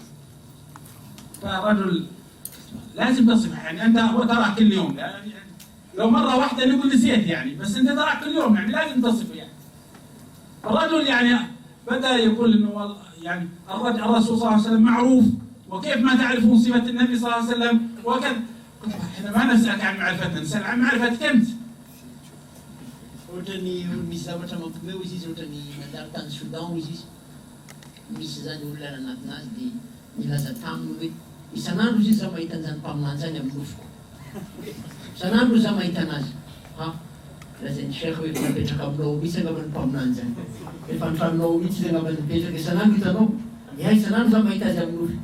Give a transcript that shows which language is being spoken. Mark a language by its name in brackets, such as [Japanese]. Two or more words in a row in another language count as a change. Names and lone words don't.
[Arabic] فرجل لازم تصف يعني أنت ترى كل يوم يعني لو مرة واحدة نقول نسيت يعني، بس أنت ترى كل يوم يعني لازم تصفه يعني. الرجل يعني بدأ يقول إنه يعني الرسول صلى الله عليه وسلم معروف وكيف ما تعرفون صفة النبي صلى الله عليه وسلم وكذا. احنا ما نسألك عن معرفتنا، نسأل عن معرفتك أنت. [Malagasy] Ohatrany misy zavatra mampomeo izy izy ohatrany mandalo tany Soudan izy izy misy zany olona anatinazy dia milaza taminy hoe isan'andro izy za mahita an'izany mpaminany zany amin'ny nofoko, isan'andro za mahita anazy lazainy Sheikh hoe efa napetraka aminao mihitsy angamba ny mpaminany zany, efa nitranonao mihitsy izy angamba nipetraka isan'andro hitanao dia isan'andro za mahita azy amin'ny nofo.